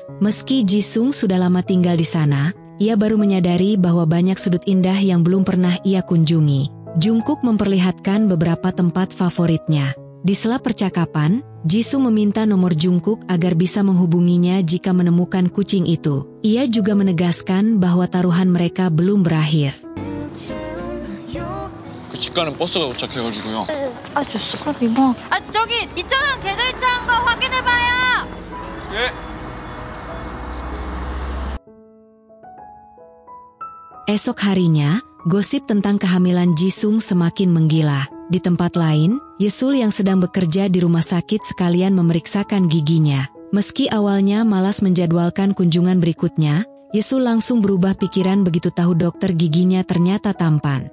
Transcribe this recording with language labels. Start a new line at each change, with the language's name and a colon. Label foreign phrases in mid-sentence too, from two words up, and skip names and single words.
Indonesian: Meski Jisung sudah lama tinggal di sana, ia baru menyadari bahwa banyak sudut indah yang belum pernah ia kunjungi. Jungkook memperlihatkan beberapa tempat favoritnya. Di sela percakapan, Jisung meminta nomor Jungkook agar bisa menghubunginya jika menemukan kucing itu. Ia juga menegaskan bahwa taruhan mereka belum berakhir.
Korean: 그 집가는 버스가 도착해가지고요. 스크럽 이거. 저기 2,000원 계좌이체한 거 확인해봐요. 예.
Indonesian: Esok harinya, gosip tentang kehamilan Jisung semakin menggila. Di tempat lain, Yesul yang sedang bekerja di rumah sakit sekalian memeriksakan giginya. Meski awalnya malas menjadwalkan kunjungan berikutnya, Yesul langsung berubah pikiran begitu tahu dokter giginya ternyata tampan.